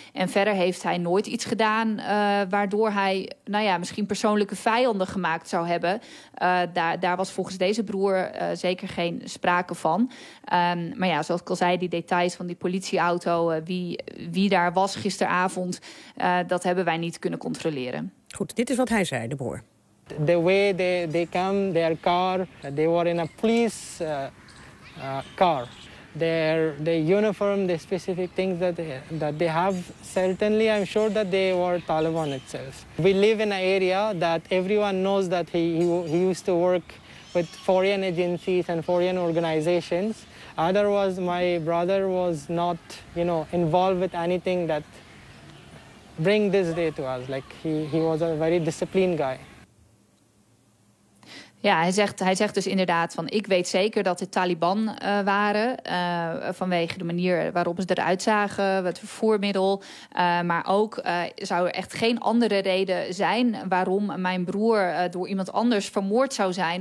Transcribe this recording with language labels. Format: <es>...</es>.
<nl>En verder heeft hij nooit iets gedaan waardoor hij misschien persoonlijke vijanden gemaakt zou hebben. Daar was volgens deze broer zeker geen sprake van. Zoals ik al zei, die details van die politieauto, wie daar was gisteravond, dat hebben wij niet kunnen controleren. Goed, dit is wat hij zei, de broer.</nl> <en>The way they came, their car, they were in a police car. Their uniform, the specific things that they have, certainly I'm sure that they were Taliban itself. We live in an area that everyone knows that he used to work with foreign agencies and foreign organizations. Otherwise, my brother was not, involved with anything that bring this day to us. He was a very disciplined guy.</en> <nl>Ja, hij zegt dus inderdaad van ik weet zeker dat het Taliban waren. Vanwege de manier waarop ze eruit zagen, het vervoermiddel. Maar ook zou er echt geen andere reden zijn waarom mijn broer door iemand anders vermoord zou zijn.</nl>